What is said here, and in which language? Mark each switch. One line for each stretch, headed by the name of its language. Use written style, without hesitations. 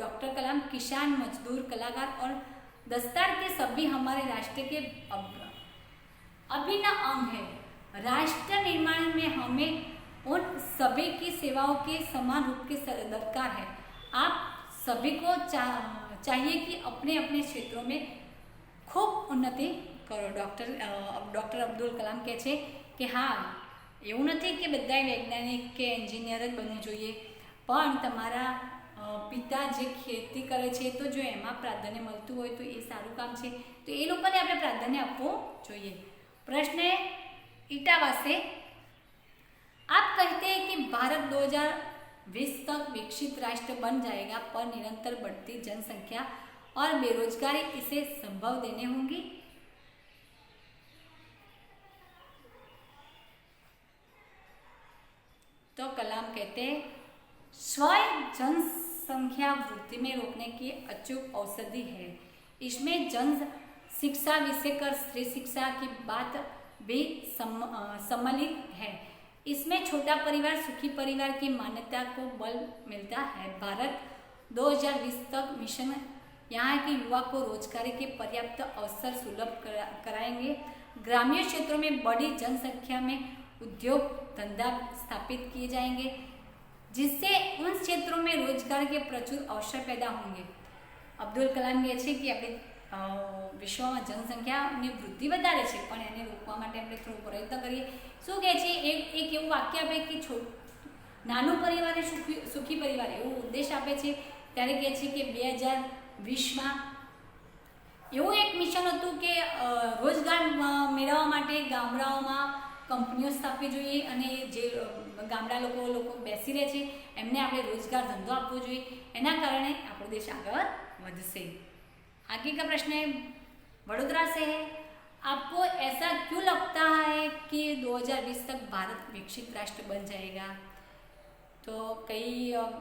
Hindi: Doctor कलाम, किसान, मजदूर, कलाकार और दस्तार के सभी हमारे राष्ट्र के अभिन्न अंग है। राष्ट्र निर्माण में हमें उन सभी की सेवाओं के समान रूप के दरकार है। आप सभी को चाहिए कि अपने अपने क्षेत्रों में खूब उन्नति करो।
Gujarati: डॉक्टर अब्दुल कलाम કહે છે કે હા, એવું નથી કે બધાય વૈજ્ઞાનિક કે એન્જિનિયર જ બનવું જોઈએ, પણ તમારા પિતા જે ખેતી કરે છે તો જો એમાં પ્રાધાન્ય મળતું હોય તો એ સારું કામ છે, તો એ લોકોને આપણે પ્રાધાન્ય આપવું જોઈએ।
Hindi: પ્રશ્ન ઇટાવા से, आप कहते हैं कि भारत 2020 तक विकसित राष्ट्र बन जाएगा, पर निरंतर बढ़ती जनसंख्या और बेरोजगारी इसे संभव देने होंगी। तो कलाम कहते हैं, स्वयं जनसंख्या वृद्धि में रोकने की अचूक औषधि है। इसमें जन शिक्षा विषय कर स्त्री शिक्षा की बात भी सम्मिलित है। इसमें छोटा परिवार सुखी परिवार की मान्यता को बल मिलता है। भारत 2020 तक मिशन यहाँ के युवा को रोजगारी के पर्याप्त अवसर सुलभ कराएंगे। ग्रामीण क्षेत्रों में बड़ी जनसंख्या में उद्योग धंधा स्थापित किए जाएंगे, जिससे उन क्षेत्रों में रोजगार के प्रचुर अवसर पैदा होंगे।
Gujarati: अब्दुल कलाम કહે છે કે આપણે વિશ્વમાં જનસંખ્યાની વૃદ્ધિ વધારે છે, પણ એને રોકવા માટે આપણે થોડો પ્રયત્ન કરીએ। શું કહે છે? એક એવું વાક્ય આપે કે નાનું પરિવાર એ સુખી પરિવાર એવો ઉદ્દેશ આપે છે। ત્યારે કહે છે કે 2020માં એવું એક મિશન હતું કે રોજગાર મેળવવા માટે ગામડાઓમાં કંપનીઓ સ્થાપવી જોઈએ અને જે ગામડા લોકો બેસી રહે છે એમને આપણે રોજગાર ધંધો આપવો જોઈએ, એના કારણે આપણો દેશ આગળ વધશે।
Hindi: आगे का प्रश्न है वडोदरा से है, आपको ऐसा क्यों लगता है कि 2020 तक भारत विकसित राष्ट्र बन जाएगा? तो कई